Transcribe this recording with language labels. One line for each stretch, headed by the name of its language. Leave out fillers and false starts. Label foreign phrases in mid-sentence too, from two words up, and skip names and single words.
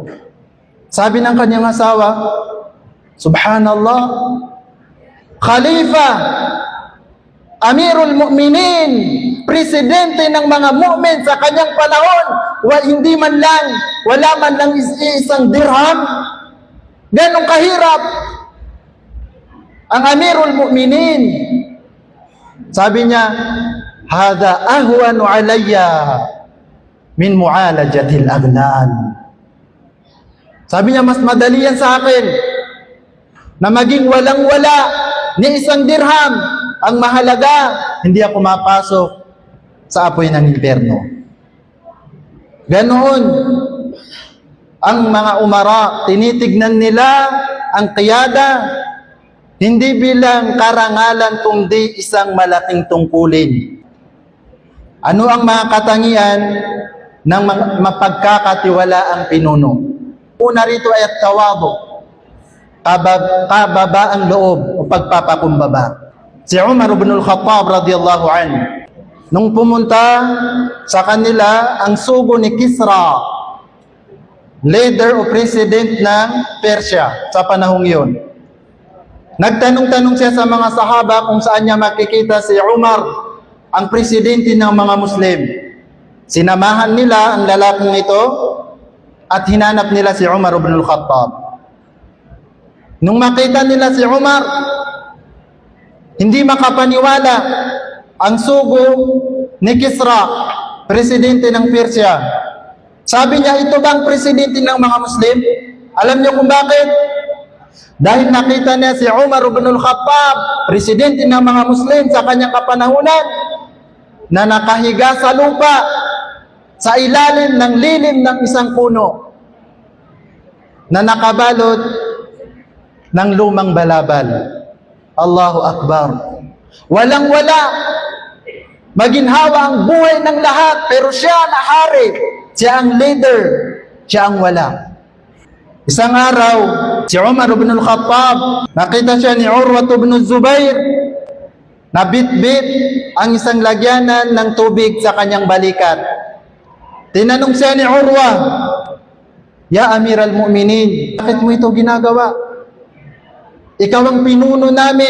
Filipino: Sabi ng kanyang asawa, "Subhanallah, Khalifa, Amirul Mu'minin, presidente ng mga mu'min sa kanyang panahon, wala man lang isang dirham. Ganong kahirap ang Amirul Mu'minin." Sabi niya,
Arabic: "هذا أهون علي من معالجة الأغنان."
Filipino: Sabi niya, mas madali yan sa akin na maging walang-wala ni isang dirham. Ang mahalaga, hindi ako mapasok sa apoy ng impyerno. Ganoon ang mga umara, tinitignan nila ang qiyada hindi bilang karangalan kundi isang malaking tungkulin. Ano ang mga katangian ng mapagkakatiwalaang pinuno? Una rito ay
Arabic: التواضع,
Filipino: kababaang loob o pagpapakumbaba. Si Umar ibn al-Khattab
Arabic: رضي الله عنه,
Filipino: nung pumunta sa kanila ang sugo ni Kisra, leader o president ng Persia sa panahong iyon. Nagtanong-tanong siya sa mga sahaba kung saan niya makikita si Umar, ang presidente ng mga Muslim. Sinamahan nila ang lalaking ito at hinanap nila si Umar ibn al-Khattab. Nung makita nila si Umar, hindi makapaniwala ang sugo ni Kisra, presidente ng Persia. Sabi niya, "Ito bang presidente ng mga Muslim?" Alam niyo kung bakit? Dahil nakita niya si Umar ibn al-Khattab, presidente ng mga Muslim sa kanyang kapanahunan, na nakahiga sa lupa sa ilalim ng lilim ng isang puno na nakabalot ng lumang balabal. Allahu Akbar. Walang-wala. Maginhawa ang buhay ng lahat, pero siya na hari. Siya ang leader. Siya ang wala. Isang araw, si Umar ibn al-Khattab, nakita siya ni Urwa ibn Zubair, nabitbit ang isang lagyanan ng tubig sa kanyang balikat. Tinanong siya ni Urwa,
Arabic: "يا أمير المؤمنين,
Filipino: bakit mo ito ginagawa? Ikaw ang pinuno namin.